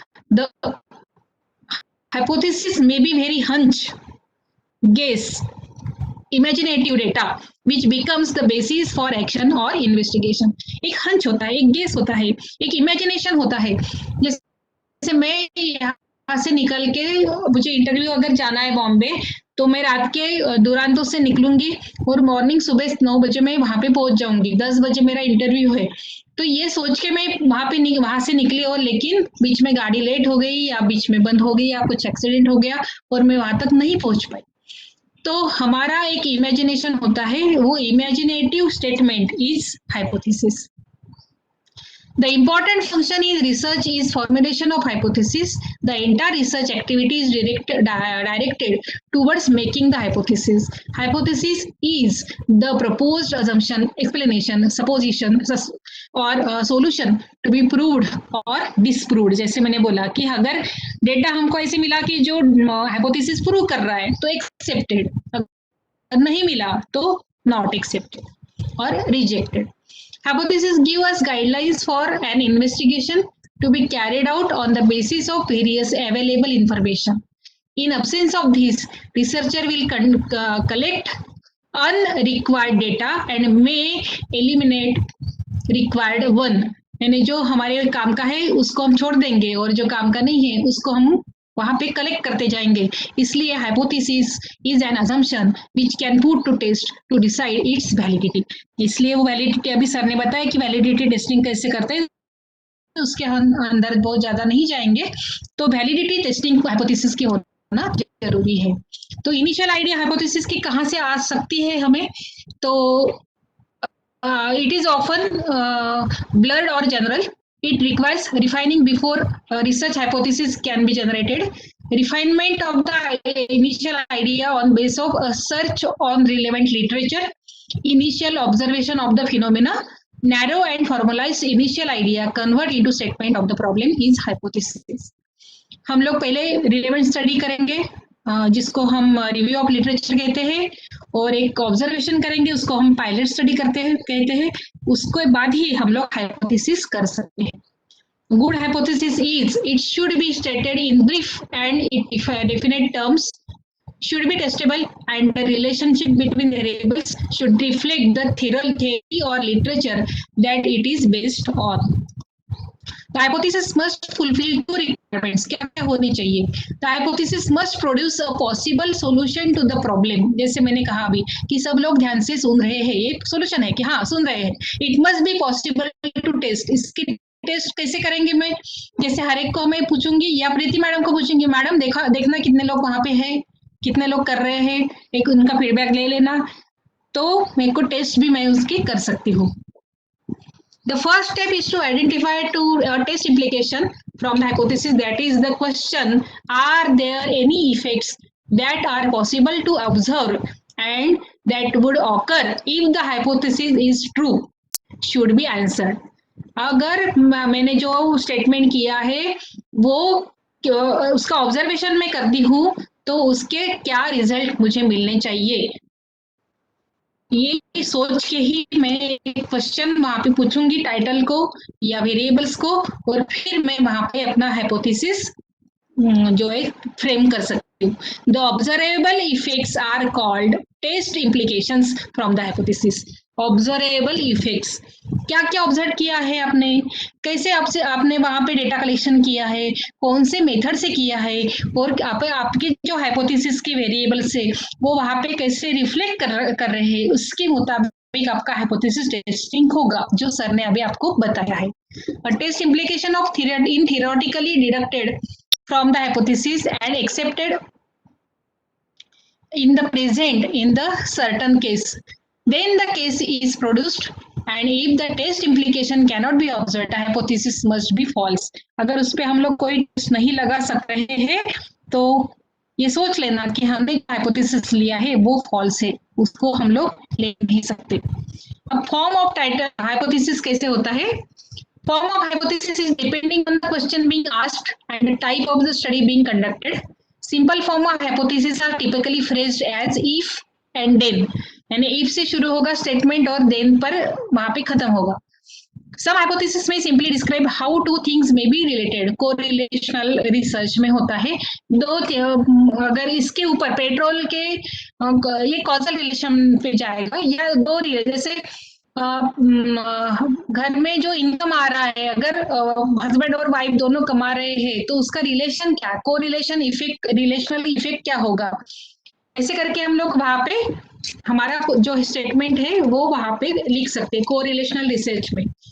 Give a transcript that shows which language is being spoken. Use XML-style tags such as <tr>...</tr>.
<en>The hypothesis may be very hunch, guess, imaginative data which becomes the basis for action or investigation.</en> <hi>एक hunch होता है, एक guess होता है, एक imagination होता है। जैसे मैं यहाँ से निकल के, मुझे इंटरव्यू अगर जाना है बॉम्बे, तो मैं रात के दुरांतो से निकलूंगी और मॉर्निंग सुबह 9 बजे मैं वहां पे पहुंच जाऊंगी। 10 बजे मेरा इंटरव्यू है, तो ये सोच के मैं वहां से निकली, और लेकिन बीच में गाड़ी लेट हो गई या बीच में बंद हो गई या कुछ एक्सीडेंट हो गया और मैं वहां तक नहीं पहुंच पाई। तो हमारा एक इमेजिनेशन होता है, वो</hi> <en>Imaginative statement is hypothesis. The important function in research is formulation of hypothesis. The entire research activity is directed towards making the hypothesis. Hypothesis is the proposed assumption, explanation, supposition or solution to be proved or disproved.</en> <hi>जैसे मैंने बोला कि अगर data हमको ऐसे मिला कि जो hypothesis प्रूव कर रहा है तो accepted, अगर नहीं मिला तो not accepted और rejected.</hi> <en>Hypotheses give us guidelines for an investigation to be carried out on the basis of various available information. In absence of this, researcher will collect unrequired data and may eliminate required one.</en> <hi>यानी जो हमारे काम का है उसको हम छोड़ देंगे और जो काम का नहीं है उसको हम वहां पे कलेक्ट करते जाएंगे।</hi> <en>इसलिए hypothesis is an assumption which can put to test to decide its validity.</en> <hi>इसलिए वो वैलिडिटी, अभी सर ने बताया कि वैलिडिटी टेस्टिंग कैसे करते हैं, उसके अंदर बहुत ज्यादा नहीं जाएंगे। तो वैलिडिटी टेस्टिंग हाइपोथेसिस की होना जरूरी है। तो इनिशियल आइडिया हाइपोथेसिस की कहाँ से आ सकती है हमें, तो</hi> <en>it is often blurred or general. It requires refining before research hypothesis can be generated. Refinement of the initial idea on base of a search on relevant literature, initial observation of the phenomena, narrow and formalized initial idea convert into statement of the problem is hypothesis.</en> <hi>हम लोग पहले relevant study करेंगे जिसको हम review of literature कहते हैं, और एक ऑब्जर्वेशन करेंगे उसको हम पायलट स्टडी कहते हैं। उसके बाद ही हम लोग हाइपोथेसिस कर सकते हैं।</hi> <en>Good hypothesis is it should be stated in brief and definite terms, should be testable, and the relationship between variables should reflect the theory or literature that it is based on. The hypothesis must fulfill two requirements.</en> <hi>क्या क्या होनी चाहिए?</hi> <en>The hypothesis must produce a possible solution to the problem.</en> <hi>जैसे मैंने कहा अभी कि सब लोग ध्यान से सुन रहे हैं, एक सोल्यूशन है कि हाँ सुन रहे हैं।</hi> <en>It must be possible to test.</en> <hi>इसकी टेस्ट कैसे करेंगे? मैं जैसे हर एक को मैं पूछूंगी या प्रीति मैडम को पूछूंगी, मैडम देखना कितने लोग वहां पे हैं, कितने लोग कर रहे हैं, एक उनका फीडबैक ले लेना, तो मेरे को टेस्ट भी मैं उसकी कर सकती हूँ।</hi> <en>The first step is to identify test implication from the hypothesis. That is the question: are there any effects that are possible to observe and that would occur if the hypothesis is true? Should be answered.</en> <hi>अगर मैंने जो statement किया है वो उसका observation में करती हूँ तो उसके क्या रिजल्ट मुझे मिलने चाहिए, ये सोच के ही मैं एक क्वेश्चन वहां पे पूछूंगी टाइटल को या वेरिएबल्स को, और फिर मैं वहां पे अपना हाइपोथेसिस जो है फ्रेम कर सकती हूँ।</hi> <en>The observable effects are called test implications from the hypothesis.</en> <hi>Observable effects, क्या क्या ऑब्जर्व किया है आपने, कैसे आपने वहां पे डेटा कलेक्शन किया है, कौन से मेथड से किया है, और आपके जो हाइपोथेसिस के वेरिएबल्स है वो वहां पे कैसे रिफ्लेक्ट कर रहे हैं, उसके मुताबिक आपका हाइपोथेसिस टेस्टिंग होगा, जो सर ने अभी आपको बताया है।</hi> <en>Test implication of in theoretically deducted from the hypothesis and accepted in the present in the certain case, then the case is produced, and if the test implication cannot be observed, the hypothesis must be false.</en> <hi>अगर उस पे हम लोग कोई test नहीं लगा सक रहे हैं तो ये सोच लेना कि हमने हाइपोथेसिस लिया है वो फॉल्स है, उसको हम लोग ले नहीं सकते. अब फॉर्म ऑफ टाइटल हाइपोथेसिस कैसे होता है?</hi> <en>Form of hypothesis is depending on the question being asked and the type of the study being conducted. Simple form of hypothesis are typically phrased as if and then.</en> <hi>यानी if से शुरू होगा statement और then पर वहां पे खत्म होगा.</hi> <en>Some hypothesis may simply describe how two things may be related.</en> <hi>Correlational research में होता है दो अगर इसके ऊपर पेट्रोल के ये causal relation पे जाएगा या दो जैसे घर में जो इनकम आ रहा है अगर हस्बैंड और वाइफ दोनों कमा रहे हैं तो उसका रिलेशन क्या, कोरिलेशन इफेक्ट, रिलेशनल इफेक्ट क्या होगा, ऐसे करके हम लोग वहां पे हमारा जो स्टेटमेंट है वो वहां पे लिख सकते हैं कोरिलेशनल रिसर्च में.</hi>